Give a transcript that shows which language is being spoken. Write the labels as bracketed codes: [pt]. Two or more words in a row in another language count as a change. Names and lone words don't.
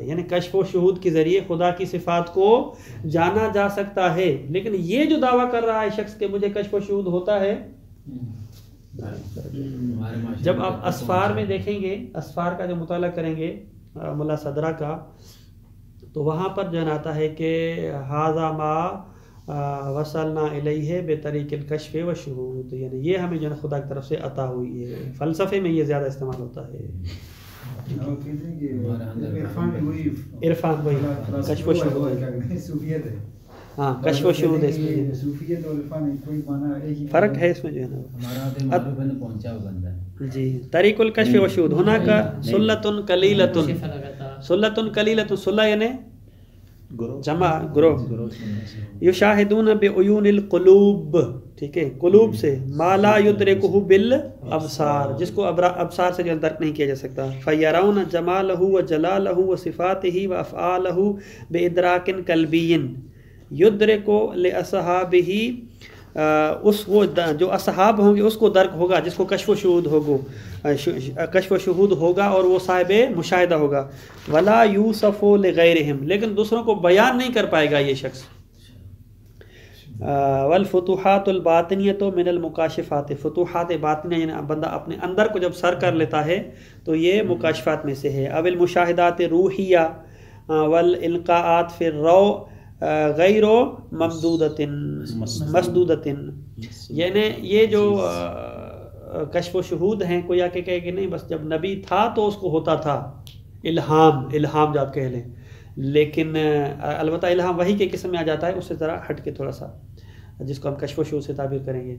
[ur] یعنی کشف و شہود کے ذریعے خدا کی صفات کو جانا جا سکتا ہے، لیکن یہ جو دعویٰ کر رہا ہے شخص کہ مجھے کشف و شہود ہوتا ہے، جب آپ اسفار میں دیکھیں گے، اسفار کا جو مطالعہ کریں گے ملا صدرہ کا، تو وہاں پر جو آتا ہے کہ [ar] ھذا ما وصلنا الیہ بطریق الکشف والشہود، [ur] یعنی یہ ہمیں جو ہے خدا کی طرف سے عطا ہوئی ہے. فلسفے میں یہ زیادہ استعمال ہوتا ہے. عرفان وہی کشف و شہود، ہاں کشف و شہود ہے. اس میں فرق ہے، اس میں جو ہے نا جی. [ar] طریق الکشف و شہود ہونا کا سلۃ قلیلۃ، سلۃ قلیلۃ، سلہ [ur] یعنی جمع گروہ. [ar] یشاہدون بعیون القلوب، [ur] ٹھیک ہے، [ar] قلوب سے، ما لا یدرکہ بالابصار، [ur] جس کو ابصار سے جو درک نہیں کیا جا سکتا. [ar] فیرون جمالہ وجلالہ وصفاتہ وافعالہ بادراک قلبی یدرک لاصحابہ، [ur] اس وہ جو اصحاب ہوں گے اس کو درک ہوگا جس کو کشف و شہود ہوگا، کشف و شہود ہوگا اور وہ صاحب مشاہدہ ہوگا. [ar] ولا یوصف لغیرہم، [ur] لیکن دوسروں کو بیان نہیں کر پائے گا یہ شخص. [ar] والفتوحات الباطنیۃ من المکاشفات، [ur] فتوحات باطنیہ یعنی بندہ اپنے اندر کو جب سر کر لیتا ہے تو یہ مکاشفات میں سے ہے. [ar] اب المشاہدات روحیہ والالقاءات فی الروع غیر ممدودۃ مسدودۃ، [ur] یعنی یہ جو کشف و شہود ہیں، کوئی آ کے کہے کہ نہیں بس جب نبی تھا تو اس کو ہوتا تھا الہام جو آپ کہہ لیں، لیکن البتہ الہام وحی کے قسم میں آ جاتا ہے، اس سے ذرا ہٹ کے تھوڑا سا، جس کو ہم کشف و شہود سے تعبیر کریں گے.